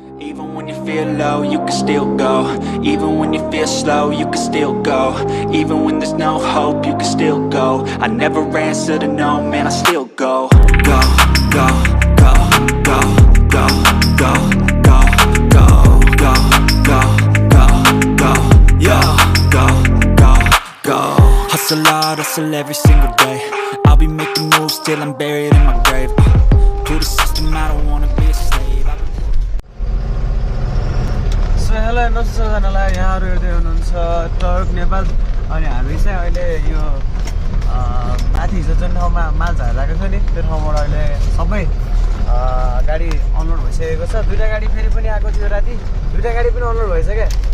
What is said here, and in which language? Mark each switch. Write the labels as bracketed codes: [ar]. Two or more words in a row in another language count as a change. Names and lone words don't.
[en] Even when you feel low, you can still go. Even when you feel slow, you can still go. Even when there's no hope, you can still go. I never answer to no, man, I still go. Go, go, go, go, go, go, go, go, go, go, go, go, yo, go, go, go. Hustle hard, hustle every single day. I'll be making moves till I'm buried in my grave. To the system, I don't wanna be a slave. [ne] हेलो नमस्कारजनालाई यहाँहरू हेर्दै हुनुहुन्छ टर्क नेपाल अनि हामी चाहिँ अहिले यो माथि हिजो जुन ठाउँमा माल झारिरहेको छ नि त्यो ठाउँबाट अहिले सबै गाडी अनलोड भइसकेको छ दुईटा गाडी फेरि पनि आएको थियो राति दुईटा गाडी पनि अनलोड भएछ क्या